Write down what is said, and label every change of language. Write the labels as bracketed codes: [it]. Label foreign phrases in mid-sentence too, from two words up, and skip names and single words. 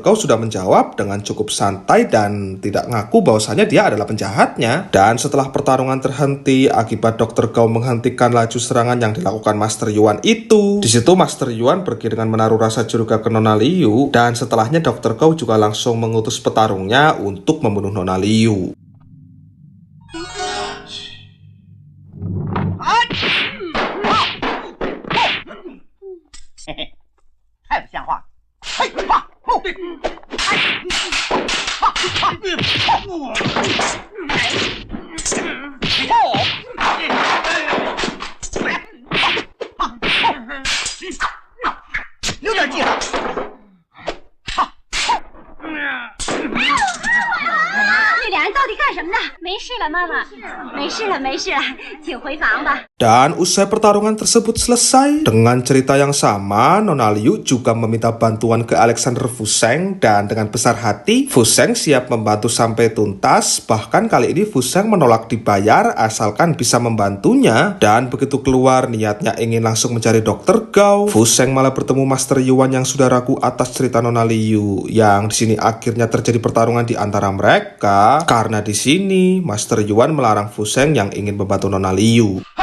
[id] Gao sudah menjawab dengan cukup santai dan tidak ngaku bahwasanya dia adalah penjahatnya. Dan setelah pertarungan terhenti akibat Dr. Gao menghentikan laju serangan yang dilakukan Master Yuan itu, di situ Master Yuan pergi dengan menaruh rasa curiga ke Nona Liu, dan setelahnya Dr. Gao juga langsung mengutus petarungnya untuk membunuh Nona Liu. [zh] 太不像话了！嘿，哈，有点劲。你俩人到底干什么呢？没事了，妈妈，没事了，没事了，请回房吧。 [id] Dan usai pertarungan tersebut selesai, dengan cerita yang sama, Nona Liu juga meminta bantuan ke Alexander Fuseng dan dengan besar hati, Fuseng siap membantu sampai tuntas. Bahkan kali ini Fuseng menolak dibayar asalkan bisa membantunya. Dan begitu keluar niatnya ingin langsung mencari Dr. Gao, Fuseng malah bertemu Master Yuan yang sudah ragu atas cerita Nona Liu. Yang di sini akhirnya terjadi pertarungan di antara mereka karena di sini Master Yuan melarang Fuseng yang ingin membantu Nona Liu.